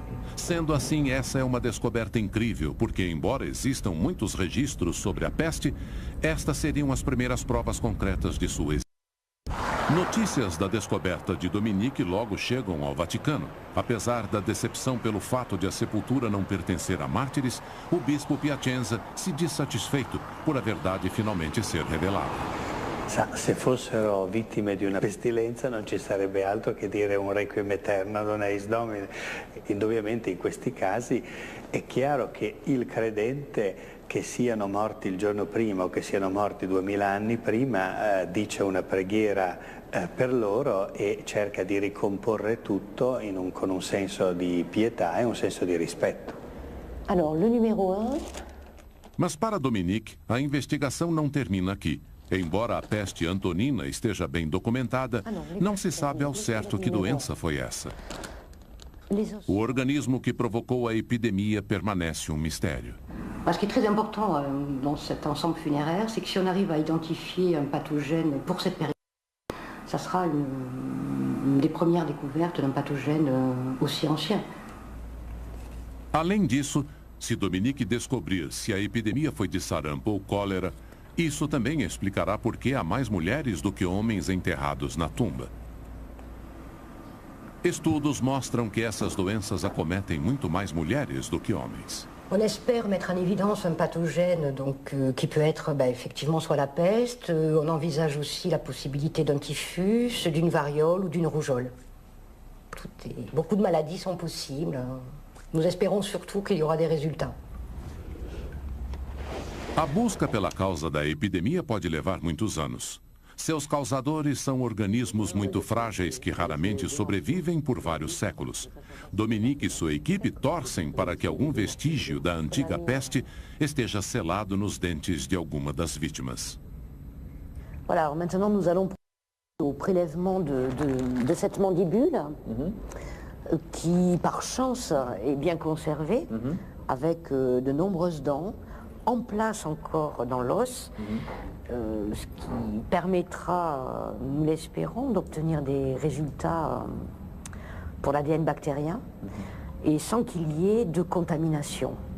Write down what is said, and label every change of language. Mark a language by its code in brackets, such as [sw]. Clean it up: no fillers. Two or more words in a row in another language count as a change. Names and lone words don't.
[pt] Sendo assim, essa é uma descoberta incrível, porque embora existam muitos registros sobre a peste, estas seriam as primeiras provas concretas de sua existência. Notícias da descoberta de Dominique logo chegam ao Vaticano. Apesar da decepção pelo fato de a sepultura não pertencer a mártires, o bispo Piacenza se diz satisfeito por a verdade finalmente ser revelada. [it] Se fossero vittime di una pestilenza non ci sarebbe altro che dire un [la] requiem aeterno ad eis Domine. [it] Indubbiamente in questi casi è chiaro che il credente, che siano morti il giorno prima o che siano morti 2000 anni prima, dice una preghiera per loro e cerca di ricomporre tutto con un senso di pietà e un senso di rispetto. [fr] Alors, le numéro 1... [pt] Mas para Dominique, a investigação não termina aqui. Embora a peste antonina esteja bem documentada, não se sabe ao certo que doença foi essa. O organismo que provocou a epidemia permanece um mistério. [fr] Ce qui est très important dans cet ensemble funéraire, c'est que si on arrive à identifier un pathogène pour cette période, ça sera une des premières découvertes d'un pathogène aussi ancien. [pt] Além disso, se Dominique descobrir se a epidemia foi de sarampo ou cólera, isso também explicará por que há mais mulheres do que homens enterrados na tumba. Estudos mostram que essas doenças acometem muito mais mulheres do que homens. [fr] On espère mettre en évidence un pathogène qui peut être effectivement soit la peste. On envisage aussi la possibilité d'un typhus, d'une variole ou d'une rougeole. Beaucoup de maladies sont possibles. Nous espérons surtout qu'il y aura des résultats. [pt] A busca pela causa da epidemia pode levar muitos anos. Seus causadores são organismos muito frágeis que raramente sobrevivem por vários séculos. Dominique e sua equipe torcem para que algum vestígio da antiga peste esteja selado nos dentes de alguma das vítimas. [fr] Voilà, maintenant nous allons au prélèvement de cette mandibule qui, par chance, est bien conservée avec de nombreuses dents en place encore dans l'os, ce qui permettra, nous l'espérons, d'obtenir des résultats pour l'ADN bactérien et sans qu'il y ait de contamination.